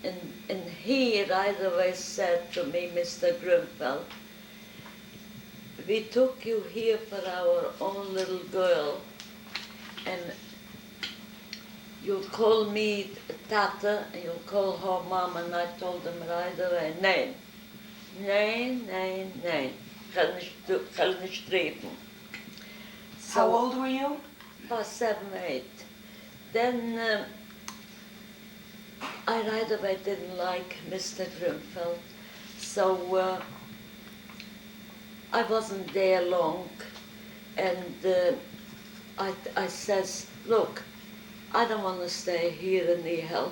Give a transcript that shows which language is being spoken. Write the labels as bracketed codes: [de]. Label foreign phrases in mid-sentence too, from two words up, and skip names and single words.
[en] and he right away said to me, Mr. Grunfeld, we took you here for our own little girl, and you'll call me Tata, and you'll call her Mom, and I told him right away, [de] nee, nee, nee, nee, ga nicht treten. [en] How old were you? About 7, 8. Then I right away didn't like Mr. Grunfeld, so I wasn't there long, and I says, look, I don't want to stay here in the hell.